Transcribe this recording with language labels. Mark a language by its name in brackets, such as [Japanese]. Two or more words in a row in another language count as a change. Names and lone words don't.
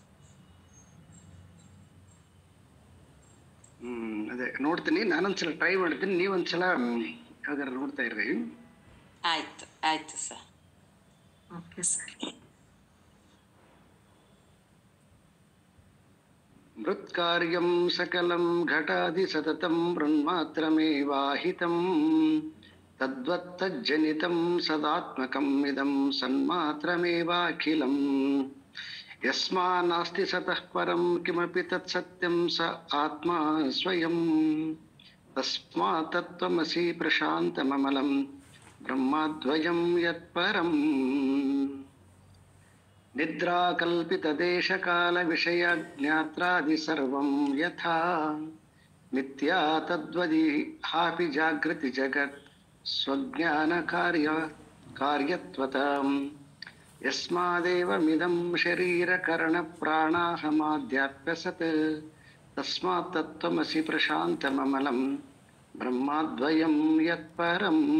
[Kannada] ಅದೇ ನೋಡ್ತೀನಿ, ನಾನೊಂದ್ಸಲ ಟ್ರೈ ಮಾಡ್ತೀನಿ, ನೀವೊಂದ್ಸಲ ಯಾವ್ದಾರು ನೋಡ್ತಾ ಇರ್ರಿ. ಆಯ್ತು ಆಯ್ತು ಸರ್. [English] okay sir. [Sanskrit] ಮೃತ್ಕಾರ್ಯಂ ಸಕಲಂ ಘಟಾದಿ ಸತತಂ ಬೃನ್ಮಾತ್ರಮೇವಾಹಿತಂ ತದ್ವತ್ತಜ್ಜನಿತಂ ಸದಾತ್ಮಕಂ ಇದಂ ಸನ್ಮಾತ್ರಮೇವಾಖಿಲಂ ಯಸ್ಮಾನ್ನಾಸ್ತಿ ಸತಃ ಪರಂ ಕಿಮಪಿ ತತ್ಸತ್ಯಂ ಸ ಆತ್ಮಾ ಸ್ವಯಂ ತಸ್ಮಾತ್ ತತ್ವಮಸಿ ಪ್ರಶಾಂತಮಮಲಂ ಬ್ರಹ್ಮದ್ವಯಂ ಯತ್ಪರಂ ನಿದ್ರಾಕಲ್ಪಿತದೇಶಕಾಲ ವಿಷಯ ಜ್ಞಾತ್ರಾದಿ ಸರ್ವಂ ಯಥಾ ಮಿಥ್ಯಾ ತದ್ವದಿಹಾಪಿ ಜಾಗೃತಿ ಜಗತ್ ಸ್ವಜ್ಞಾನ ಕಾರ್ಯತ್ವತಂ ಯಸ್ಮಾದೇವಮಿದಂ ಶರೀರಕರಣ ಪ್ರಾಣಾಹಮಾಧ್ಯಾಪ್ಯಸತ್ ತಸ್ಮಾತ್ ತತ್ವಮಸಿ ಪ್ರಶಾಂತಮಮಲಂ ಬ್ರಹ್ಮದ್ವಯಂ ಯತ್ಪರಂ.